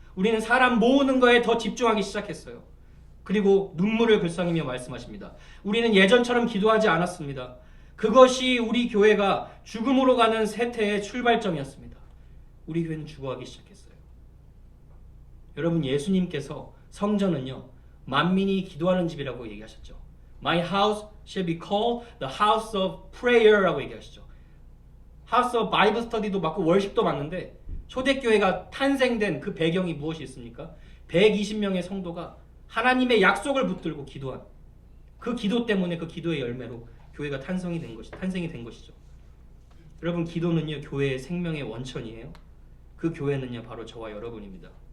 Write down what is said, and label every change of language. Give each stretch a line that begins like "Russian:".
Korean: 우리는 사람 모으는 거에 더 집중하기 시작했어요. 그리고 눈물을 글썽이며 말씀하십니다. 우리는 예전처럼 기도하지 않았습니다. 그것이 우리 교회가 죽음으로 가는 세태의 출발점이었습니다. 우리 교회는 죽어가기 시작했어요. 여러분, 예수님께서 성전은요, 만민이 기도하는 집이라고 얘기하셨죠.
English: My house shall be called the house of prayer
Korean: 라고 얘기하시죠. House of Bible Study도 맞고 월십도 맞는데 초대교회가 탄생된 그 배경이 무엇이 있습니까? 120명의 성도가 하나님의 약속을 붙들고 기도한 그 기도 때문에 그 기도의 열매로 교회가 탄생이 된 것이죠. 여러분, 기도는요, 교회의 생명의 원천이에요. 그 교회는요, 바로 저와 여러분입니다.